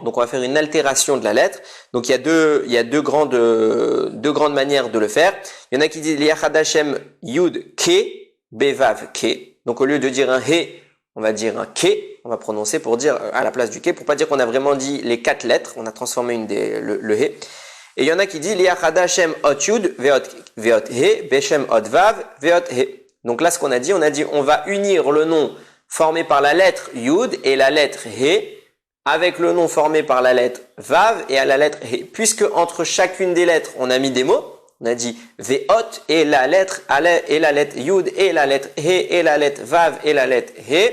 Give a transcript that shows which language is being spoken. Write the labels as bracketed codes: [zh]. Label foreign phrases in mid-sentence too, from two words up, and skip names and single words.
[fr] Donc on va faire une altération de la lettre. Donc il y a deux grandes manières de le faire. Il y en a qui disent [he] לייחד השם יוד קי בואו קי. [fr] Donc au lieu de dire un He, on va dire un Ke. On va prononcer pour dire à la place du Ke, pour pas dire qu'on a vraiment dit les 4 lettres. On a transformé le He. Et il y en a qui disent [he] לייחד השם אות יוד ואות הא בשם אות ואו ואות הא. [fr] Donc là ce qu'on a dit, on va unir le nom formé par la lettre Yud et la lettre He avec le nom formé par la lettre Vav et à la lettre He. Puisque entre chacune des lettres, on a mis des mots, on a dit Veot et la lettre Yud et la lettre He et la lettre Vav et la lettre He.